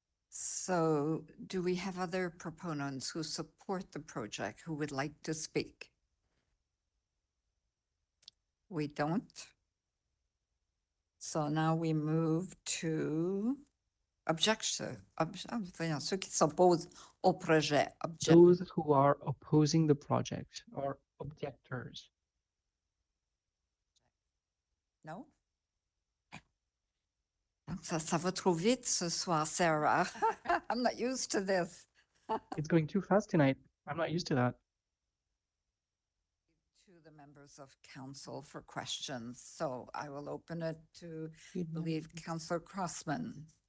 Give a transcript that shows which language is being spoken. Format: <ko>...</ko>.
<en>So do we have other proponents who support the project who would like to speak? We don't. So now we move to objection.</en> <fr>Ceux qui s'opposent au projet.</fr> <en>Those who are opposing the project are objectors. No?</en> <fr>Ça va trop vite ce soir, Sarah.</fr> <en>I'm not used to this. It's going too fast tonight. I'm not used to that. To the members of council for questions. So I will open it to, I believe, Councillor Crossman.</en>